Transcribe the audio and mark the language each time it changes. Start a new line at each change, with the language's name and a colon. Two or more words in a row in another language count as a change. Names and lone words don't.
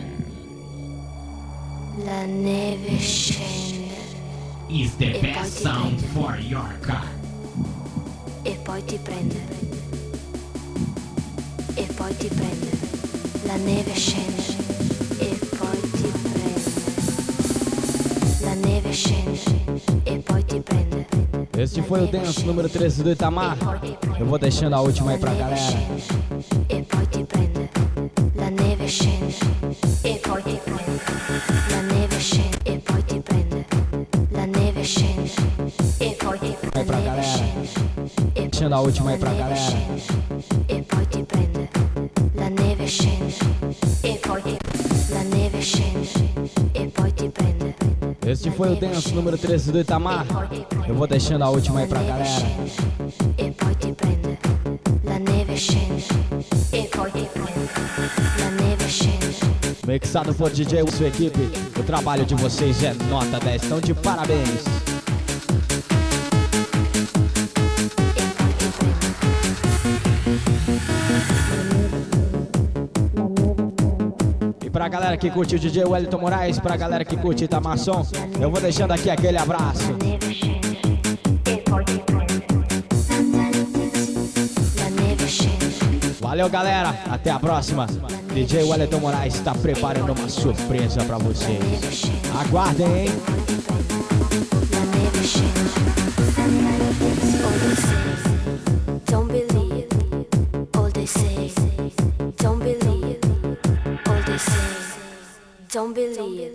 Italian: La neve scende
English: Is the best sound for your car.
Italian: e poi ti prende. E poi ti prende. La neve scende e poi ti prende. La neve scende e poi ti prende.
Portuguese: Este foi o Dance número 13 do Itamar. Eu vou deixando a última aí pra galera.
Italian: E poi ti prende. La neve scende e poi ti prende. La neve scende e poi ti prende. La neve scende e poi ti prende.
Portuguese: Aí pra galera. Deixando a última aí pra galera.
Italian: E poi ti prende. La neve scende e poi ti prende. La neve scende e poi ti prende.
Portuguese: Este foi o Dance número 13 do Itamar. Eu vou deixando a última aí pra galera.
Italian: E poi ti prende. La neve scende e poi ti prende. La neve scende.
Portuguese: Mixado por DJ e sua equipe. O trabalho de vocês é nota 10. Então de parabéns. E pra galera que curte o DJ Welliton Moraes, pra galera que curte Itamar som, eu vou deixando aqui aquele abraço.
Italian: La neve scende e poi ti prende. La neve scende.
Portuguese: Valeu, galera. Até a próxima. DJ Welliton Moraes está preparando uma surpresa pra vocês. Aguardem, hein?
Italian: La neve scende.
English: All they say, don't believe. All they say, don't believe. All they say, don't believe.